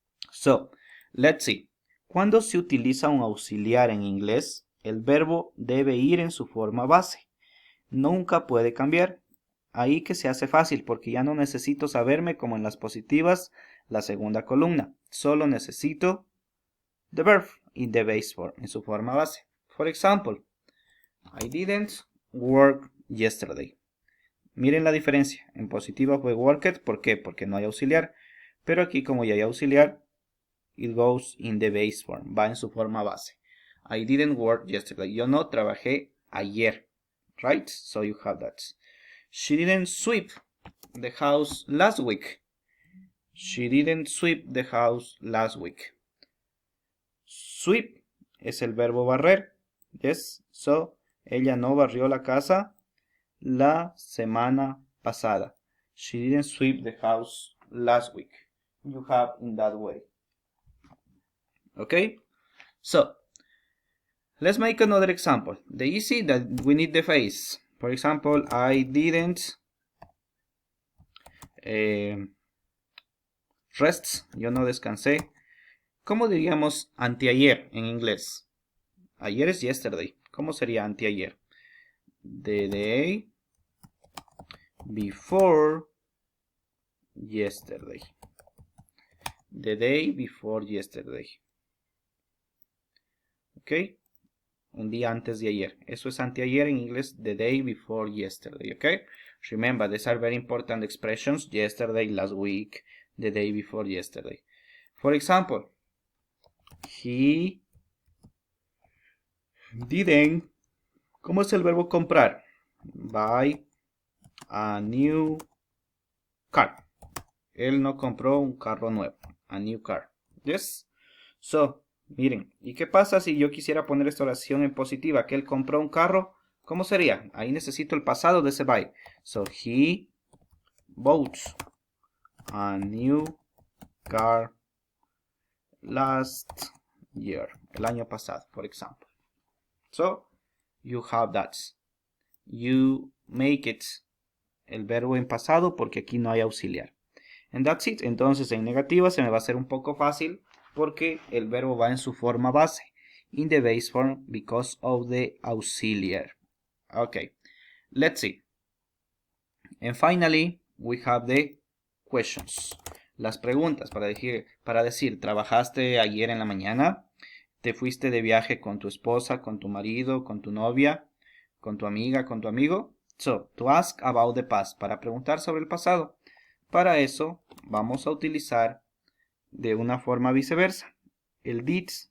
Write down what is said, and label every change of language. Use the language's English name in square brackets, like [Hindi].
[English] So, let's see. [Spanish] Cuando se utiliza un auxiliar en inglés, el verbo debe ir en su forma base. Nunca puede cambiar. Ahí que se hace fácil porque ya no necesito saberme como en las positivas la segunda columna. Solo necesito [English] the verb in the base form, [Spanish] en su forma base. [English] For example, I didn't work yesterday. [Spanish] Miren la diferencia. En positiva fue worked. ¿Por qué? Porque no hay auxiliar. Pero aquí como ya hay auxiliar, [English] it goes in the base form. [Spanish] Va en su forma base. [English] I didn't work yesterday. [Spanish] Yo no trabajé ayer. [English] Right? So you have that. She didn't sweep the house last week. She didn't sweep the house last week. [Spanish] Sweep es el verbo barrer. Yes. So, ella no barrió la casa la semana pasada. [English] She didn't sweep the house last week. You have in that way. Okay? So, let's make another example. The easy that we need the face. For example, I didn't rest. [Spanish] Yo no descansé. ¿Cómo diríamos anteayer en inglés? Ayer es yesterday. ¿Cómo sería anteayer? [English] The day before yesterday. The day before yesterday. [Spanish] ¿Ok? Un día antes de ayer. Eso es anteayer en inglés. [English] The day before yesterday. ¿Ok? Remember, these are very important expressions. Yesterday, last week, the day before yesterday. For example, he didn't. [Spanish] ¿Cómo es el verbo comprar? [English] Buy a new car. [Spanish] Él no compró un carro nuevo. [English] A new car. Yes. [Spanish] So, miren. ¿Y qué pasa si yo quisiera poner esta oración en positiva? Que él compró un carro. ¿Cómo sería? Ahí necesito el pasado de ese buy. [English] So, he bought a new car last year. [Spanish] El año pasado, por ejemplo. [English] So, you have that. You make it [Spanish] el verbo en pasado porque aquí no hay auxiliar. [English] And that's it. [Spanish] Entonces, en negativa se me va a hacer un poco fácil porque el verbo va en su forma base. [English] In the base form because of the auxiliar. Okay. Let's see. And finally, we have the questions. [Spanish] Las preguntas para decir, ¿trabajaste ayer en la mañana? ¿Te fuiste de viaje con tu esposa, con tu marido, con tu novia, con tu amiga, con tu amigo? [English] So, to ask about the past, [Spanish] para preguntar sobre el pasado. Para eso, vamos a utilizar de una forma viceversa. El did